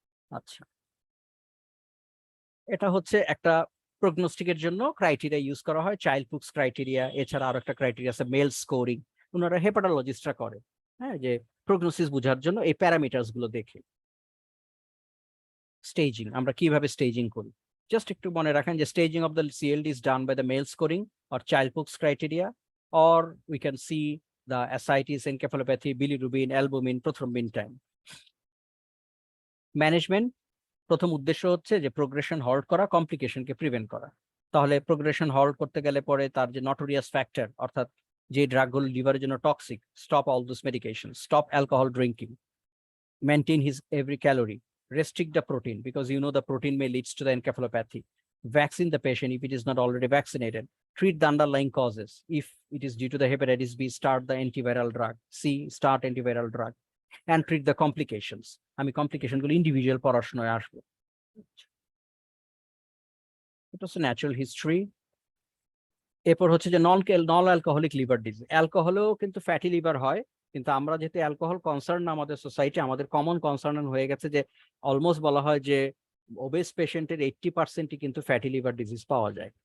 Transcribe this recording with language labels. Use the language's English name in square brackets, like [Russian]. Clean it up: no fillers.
[Bangla] আচ্ছা, এটা হচ্ছে একটা প্রগনোস্টিকের জন্য ক্রাইটেরিয়া ইউজ করা হয়, চাইল্ড পুক্স ক্রাইটেরিয়া। এছাড়া আরো একটা ক্রাইটেরিয়া আছে মেল স্কোরিং, ওনারা হেপাটোলজিস্টরা করে, হ্যাঁ, যে প্রগনোসিস বোঝার জন্য এই প্যারামিটারস গুলো দেখে। [English] staging, [Bangla] আমরা কিভাবে স্টেজিং করি জাস্ট একটু মনে রাখেন যে [English] Staging of the CLD is done by the male scoring or Child-Pugh criteria, or we can see the ascites, encephalopathy, bilirubin, albumin, prothrombin time. [Bangla] Management, প্রথম উদ্দেশ্য হচ্ছে যে প্রোগ্রেশন হল্ট করা, কমপ্লিকেশনকে প্রিভেন্ট করা। তাহলে প্রোগ্রেশন হল্ট করতে গেলে পরে তার যে নটোরিয়াস ফ্যাক্টর, অর্থাৎ যে ড্রাগগুলো লিভারের জন্য toxic, [English] Stop all this medication, stop alcohol drinking, maintain his every calorie, restrict the protein because you know the protein may leads to the encephalopathy, vaccine the patient if it is not already vaccinated, treat the underlying causes. If it is due to the hepatitis B, start the antiviral drug, C, start antiviral drug, and treat the complications. [Bangla] আমি complication গুলো individual পড়াশোনায় আসবো। এটা হচ্ছে natural history. এরপর হচ্ছে যে non alcoholic liver disease. অ্যালকোহলেও কিন্তু ফ্যাটি লিভার হয়, কিন্তু আমরা যেহেতু অ্যালকোহল কনসার্ন আমাদের সোসাইটি, আমাদের কমন কনসার্ন হয়ে গেছে যে অলমোস্ট বলা হয় যে ওবেস পেশেন্টের 80% কিন্তু ফ্যাটি লিভার ডিজিজ পাওয়া যায়।